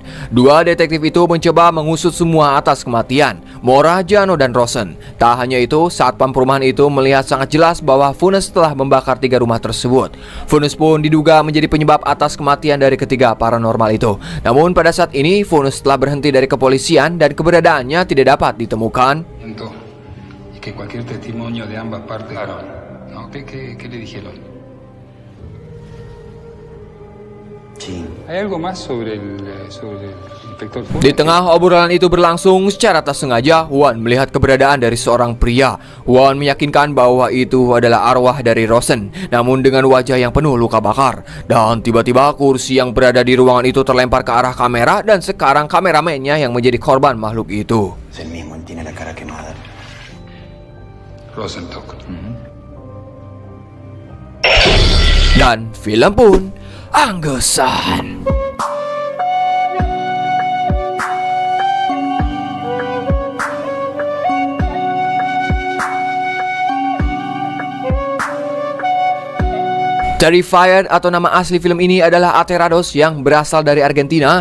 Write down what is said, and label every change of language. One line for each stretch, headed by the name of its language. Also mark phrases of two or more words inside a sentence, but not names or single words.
Indonesian: 2 detektif itu mencoba mengusut semua atas kematian Mora, Jano, dan Rosen. Tak hanya itu, satpam perumahan itu melihat sangat jelas bahwa Funes telah membakar 3 rumah tersebut. Funes pun diduga menjadi penyebab atas kematian dari ketiga paranormal itu. Namun pada saat ini, Funes telah berhenti dari kepolisian dan keberadaannya tidak dapat ditemukan.
Spanish: Y que cualquier testimonio de ambas partes. Claro. ¿No? ¿Qué le dijeron? Sí. ¿Hay algo más sobre el inspector Funes?
Indonesian: Di tengah obrolan itu berlangsung, secara tak sengaja Juan melihat keberadaan dari seorang pria. Juan meyakinkan bahwa itu adalah arwah dari Rosen, namun dengan wajah yang penuh luka bakar. Dan tiba-tiba kursi yang berada di ruangan itu terlempar ke arah kamera dan sekarang kameramennya yang menjadi korban makhluk itu.
Spanish: Es el mismo, tiene la cara quemada. Rosenstock.
Indonesian: Dan film pun anggesan. Terrified atau nama asli film ini adalah Aterrados yang berasal dari Argentina.